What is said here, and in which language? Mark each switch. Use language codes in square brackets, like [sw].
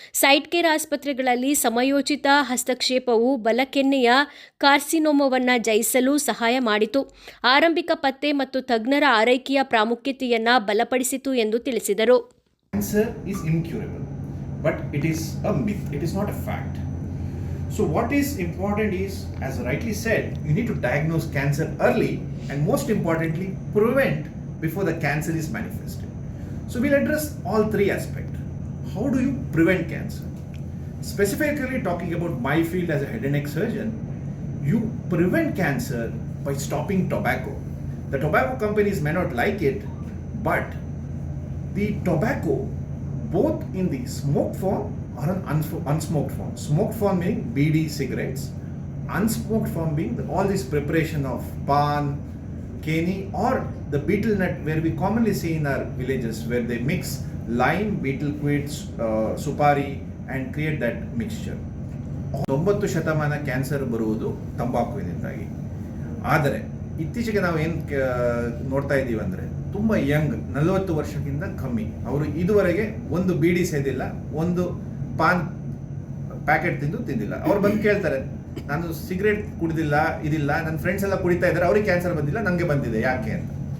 [kn] Site care ಆಸ್ಪತ್ರೆಗಳಲ್ಲಿ ಸಮಯೋಚಿತ ಹಸ್ತಕ್ಷೇಪವು ಬಲಕೆನ್ನೆಯ ಕಾರ್ಸಿನೋಮವನ್ನು ಜಯಿಸಲು ಸಹಾಯ ಮಾಡಿತು, ಆರಂಭಿಕ ಪತ್ತೆ ಮತ್ತು ತಜ್ಞರ ಆರೈಕೆಯ ಪ್ರಾಮುಖ್ಯತೆಯನ್ನು ಬಲಪಡಿಸಿತು ಎಂದು ತಿಳಿಸಿದರು. [en] Cancer is incurable, but it is a myth. It is not a fact. So what is important is, as rightly said, you need to diagnose cancer early and most importantly, prevent before the cancer is manifested. So we'll address all three aspects. How do you prevent cancer? Specifically talking about my field as a head and neck surgeon, you prevent cancer by stopping tobacco. The tobacco companies may not like it, but the tobacco, both in the smoked form or an unsmoked form. Smoked form meaning BD cigarettes, unsmoked form being all this preparation of pan, keni or the betel nut, where we commonly see in our villages, where they mix lime, betel quid, supari and create that mixture. [kn] 90% cancer ಬರುವುದು ತಂಬಾಕುವಿನಿಂದಾಗಿ. ಆದರೆ ಇತ್ತೀಚೆಗೆ ನಾವು ಏನು ನೋಡ್ತಾ ಇದ್ದೀವಿ ಅಂದರೆ, ತುಂಬ Young 40 ವರ್ಷಕ್ಕಿಂತ ಕಮ್ಮಿ ಅವರು ಇದುವರೆಗೆ ಒಂದು ಬೀಡಿ ಸೇದಿಲ್ಲ, ಒಂದು ಪಾನ್ ಪ್ಯಾಕೆಟ್ ತಿಂದಿಲ್ಲ. ಅವ್ರು ಬಂದು ಕೇಳ್ತಾರೆ, ನಾನು ಸಿಗರೇಟ್ ಕುಡಿದಿಲ್ಲ, ಇದಿಲ್ಲ, ನನ್ನ ಫ್ರೆಂಡ್ಸ್ ಎಲ್ಲ ಕುಡಿತಾ ಇದ್ದಾರೆ, ಅವ್ರಿಗೆ ಕ್ಯಾನ್ಸರ್ ಬಂದಿಲ್ಲ, ನನಗೆ ಬಂದಿದೆ, ಯಾಕೆ ಅಂತ.